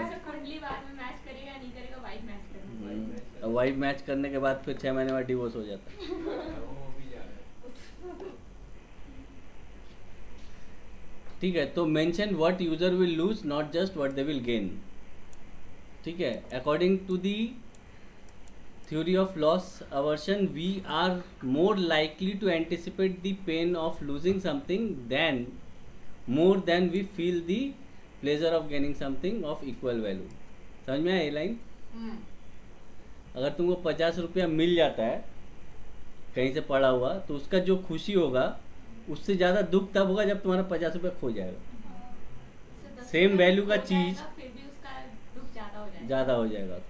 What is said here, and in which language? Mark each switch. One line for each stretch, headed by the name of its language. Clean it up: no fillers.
Hindi: वैसे कुंडली बाद में मैच करेगा नहीं करेगा, वाइब मैच करना। वाइब मैच करने के बाद फिर 6 महीने बाद डिवोर्स हो जाता है। ও भी जा रहा है। ठीक है,
English: तो mention what user will lose, not just what they will gain.
Hindi: ठीक है,
English: According to the theory of loss aversion, we are more likely to anticipate the pain of losing something than more than we feel the pleasure of gaining something of equal value।
Hindi: समझ में आया ये line? अगर तुमको 50 रुपया मिल जाता है कहीं से पड़ा हुआ, तो उसका जो खुशी होगा उससे ज़्यादा दुख तब होगा जब तुम्हारा 50 रुपया खो जाएगा। सेम वैल्यू का चीज फिर भी उसका दुख ज्यादा हो जाएगा। ज़्यादा हो जाएगा।